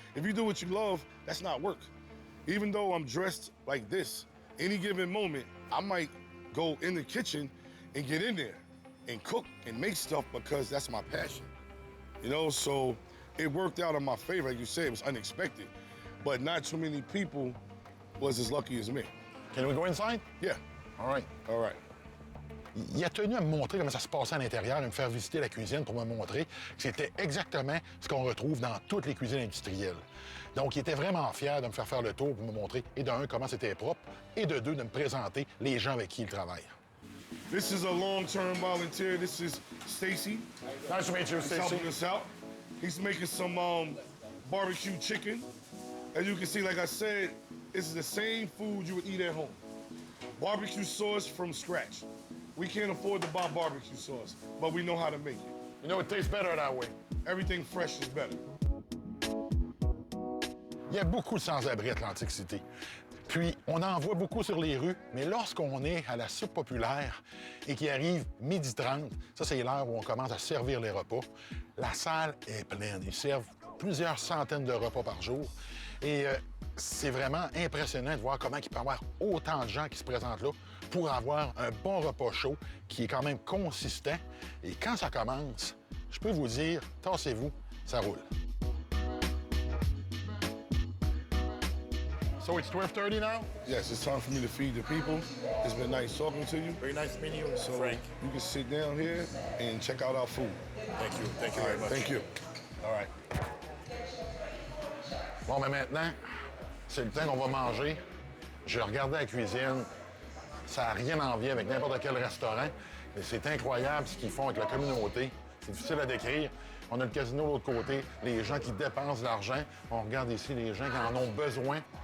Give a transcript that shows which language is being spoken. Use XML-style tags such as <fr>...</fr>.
<en>If you do what you love, that's not work. Even though I'm dressed like this, any given moment, I might go in the kitchen and get in there and cook and make stuff because that's my passion. You know, so it worked out in my favor. Like you said, it was unexpected, but not too many people was as lucky as me. Can we go inside? Yeah. All right. All right.</en> <fr>Il a tenu à me montrer comment ça se passait à l'intérieur, et me faire visiter la cuisine pour me montrer que c'était exactement ce qu'on retrouve dans toutes les cuisines industrielles. Donc, il était vraiment fier de me faire le tour pour me montrer, et d'un, comment c'était propre, et de deux, de me présenter les gens avec qui il travaille.</fr> <en>This is a long-term volunteer. This is Stacy. Nice to meet you, He's Stacy. helping us out. He's making some barbecue chicken. As you can see, like I said, this is the same food you would eat at home. Barbecue sauce from scratch. We can't afford to buy barbecue sauce, but we know how to make it. You know, it tastes better that way. Everything fresh is better.</en> <fr>Il y a beaucoup de sans-abri à Atlantic City. Puis, on en voit beaucoup sur les rues, mais lorsqu'on est à la soupe populaire et qu'il arrive 12h30, ça, c'est l'heure où on commence à servir les repas, la salle est pleine. Ils servent plusieurs centaines de repas par jour. Et c'est vraiment impressionnant de voir comment il peut y avoir autant de gens qui se présentent là pour avoir un bon repas chaud qui est quand même consistant. Et quand ça commence, je peux vous dire, tassez-vous, ça roule.</fr> <en>So it's 12:30 now? Yes, it's time for me to feed the people. It's been nice talking to you. Very nice meeting you, So Frank. you can sit down here and check out our food. Thank you. Thank you All very right, thank you. All right.</en> <fr>Bon, mais maintenant, c'est le temps qu'on va manger. J'ai regardé la cuisine. Ça n'a rien à envier avec n'importe quel restaurant. Et c'est incroyable ce qu'ils font avec la communauté. C'est difficile à décrire. On a le casino de l'autre côté, les gens qui dépensent de l'argent. On regarde ici les gens qui en ont besoin.</fr>